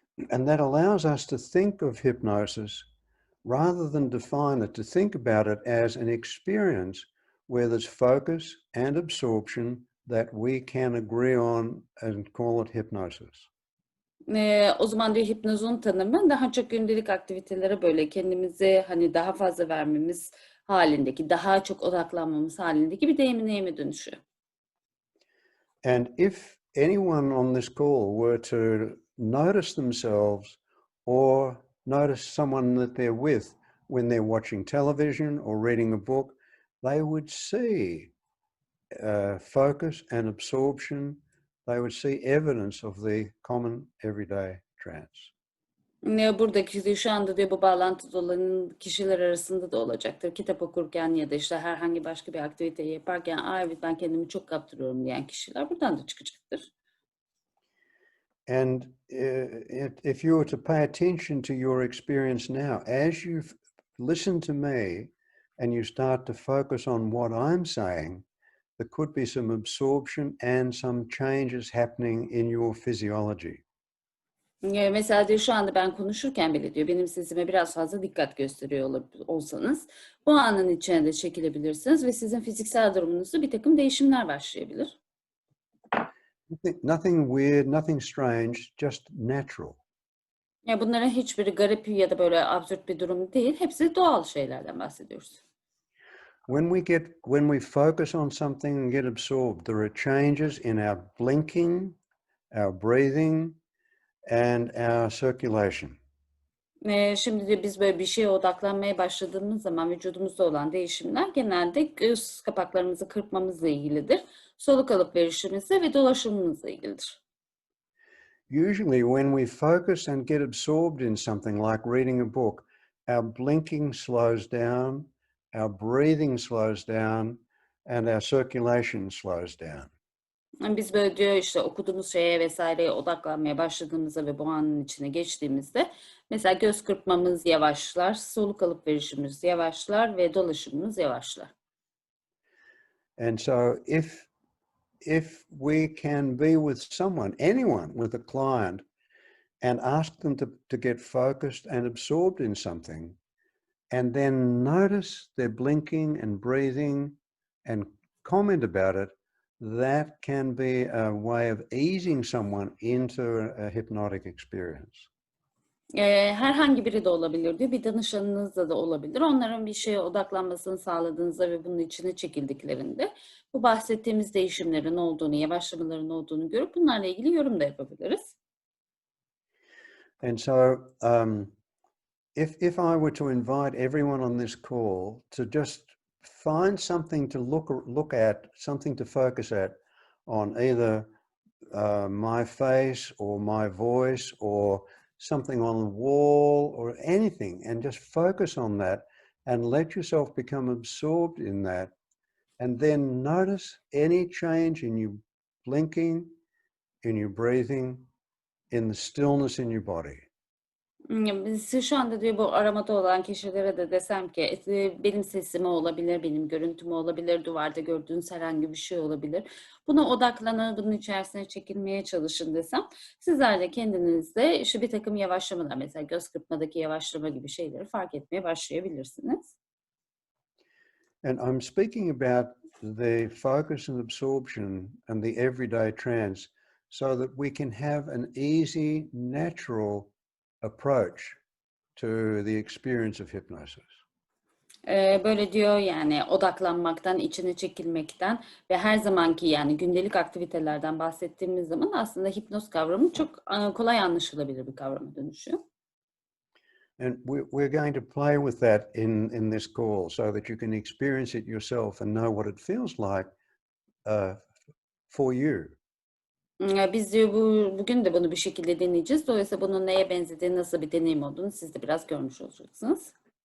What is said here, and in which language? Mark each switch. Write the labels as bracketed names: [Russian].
[English] And that allows us to think of hypnosis rather than define it, to think about it as an experience where there's focus and absorption that we can agree on and call it hypnosis. [Turkish] O zaman diyor hipnozun tanımı daha çok gündelik aktivitelere böyle kendimizi hani daha fazla vermemiz halindeki, daha çok odaklanmamız halindeki bir deneyime dönüşüyor. [English] And if anyone on this call were to notice themselves or notice someone that they're with when they're watching television or reading a book, they would see focus and absorption. They would see evidence of the common everyday trance. [Turkish] Buradaki şu anda diyor bu bağlantıda olan kişiler arasında da olacaktır. Kitap okurken ya da işte herhangi başka bir aktiviteyi yaparken, evet ben kendimi çok kaptırıyorum diyen kişiler buradan da çıkacaktır. [English] And if you were to pay attention to your experience now, as you listen to me and you start to focus on what I'm saying, there could be some absorption and some changes happening in your physiology. [Turkish] Mesela diyor şu anda ben konuşurken bile diyor benim sesime biraz fazla dikkat gösteriyor olsanız bu anın içine de çekilebilirsiniz ve sizin fiziksel durumunuzda bir takım değişimler başlayabilir. [English] Nothing weird, nothing strange, just natural. [Turkish] Ya bunların hiçbiri garip ya da böyle absürt bir durum değil. Hepsi doğal şeylerden bahsediyoruz. [English] When we focus on something and get absorbed, there are changes in our blinking, our breathing, and our circulation. [Turkish] Şimdi de biz böyle bir şeye odaklanmaya başladığımız zaman vücudumuzda olan değişimler genelde göz kapaklarımızı kırpmamızla ilgilidir. Soluk alıp verişimizle ve dolaşımımızla ilgilidir. [English] Usually when we focus and get absorbed in something like reading a book, our blinking slows down, our breathing slows down, and our circulation slows down. [Turkish] Biz böyle diyor işte okuduğumuz şeye vesaireye odaklanmaya başladığımızda ve bu anın içine geçtiğimizde mesela göz kırpmamız yavaşlar, soluk alıp verişimiz yavaşlar ve dolaşımımız yavaşlar. [English] And so if we can be with someone, anyone, with a client, and ask them to get focused and absorbed in something, and then notice their blinking and breathing and comment about it, that can be a way of easing someone into a hypnotic experience. [Turkish] Herhangi biri de olabilir diyor. Bir danışanınızda da olabilir. Onların bir şeye odaklanmasını sağladığınızda ve bunun içine çekildiklerinde bu bahsettiğimiz değişimlerin olduğunu, yavaşlamaların olduğunu görüp bunlarla ilgili yorum da yapabiliriz. [English] And so if I were to invite everyone on this call to just find something to look at, something to focus at on either my face or my voice or something on the wall or anything, and just focus on that and let yourself become absorbed in that, and then notice any change in your blinking, in your breathing, in the stillness in your body. [Turkish] Biz şu anda diyor bu aramada olan kişilere de desem ki benim sesime olabilir, benim görüntüme olabilir, duvarda gördüğünüz herhangi bir şey olabilir. Buna odaklanın, bunun içerisine çekilmeye çalışın desem, sizler de kendinizde işte bir takım yavaşlamalar, mesela göz kırpmadaki yavaşlama gibi şeyleri fark etmeye başlayabilirsiniz. [English] And I'm speaking about the focus and absorption and the everyday trance so that we can have an easy, natural approach to the experience of hypnosis. [Turkish] Böyle diyor yani odaklanmaktan, içine çekilmekten ve her zamanki yani gündelik aktivitelerden bahsettiğimiz zaman aslında hipnoz kavramı çok kolay anlaşılabilir bir kavrama dönüşüyor. [English] And we're going to play with that in this call so that you can experience it yourself and know what it feels like for you. [Turkish] Biz diyor bugün de bunu bir şekilde deneyeceğiz. Dolayısıyla bunun neye benzediğini, nasıl bir deneyim olduğunu siz de biraz görmüş olacaksınız.